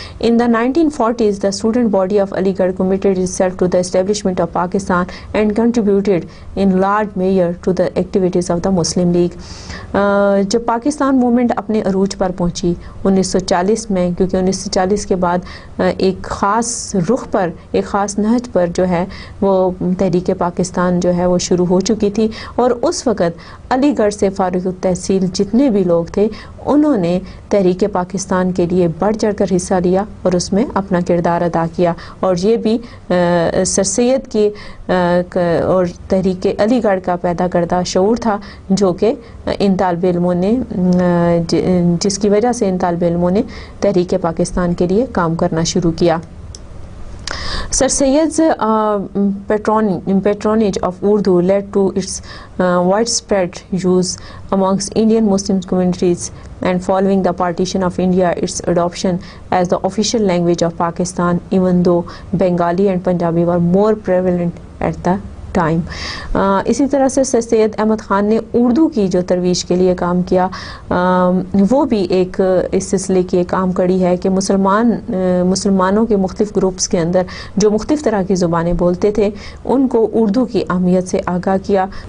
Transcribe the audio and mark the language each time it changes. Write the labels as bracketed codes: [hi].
[en] In the 1940s, the student body of Ali Garh committed itself to the establishment of Pakistan and contributed in large measure to the activities of the Muslim League. [ur] جب Pakistan movement اپنے عروج پر پہنچی 1940 میں، کیونکہ 1940 کے بعد ایک خاص رخ پر، ایک خاص نہج پر جو ہے وہ تحریک پاکستان جو ہے وہ شروع ہو چکی تھی، اور اس وقت علی گڑھ سے فارغ التحصیل جتنے بھی لوگ تھے انہوں نے تحریک پاکستان کے لیے بڑھ چڑھ کر حصہ لیا اور اس میں اپنا کردار ادا کیا. اور یہ بھی سر سید کی اور تحریک علی گڑھ کا پیدا کردہ شعور تھا، جو کہ ان طالب علموں نے جس کی وجہ سے ان طالب علموں نے تحریک پاکستان کے لیے کام کرنا شروع کیا. [en] Sir Syed's patronage of Urdu led to its widespread use amongst Indian Muslim communities, and following the partition of India, its adoption as the official language of Pakistan, even though Bengali and Punjabi were more prevalent at the time. [ur] اسی طرح سے سر سید احمد خان نے اردو کی جو ترویج کے لیے کام کیا، وہ بھی ایک اس سلسلے کی ایک عام کڑی ہے کہ مسلمانوں کے مختلف گروپس کے اندر جو مختلف طرح کی زبانیں بولتے تھے ان کو اردو کی اہمیت سے آگاہ کیا.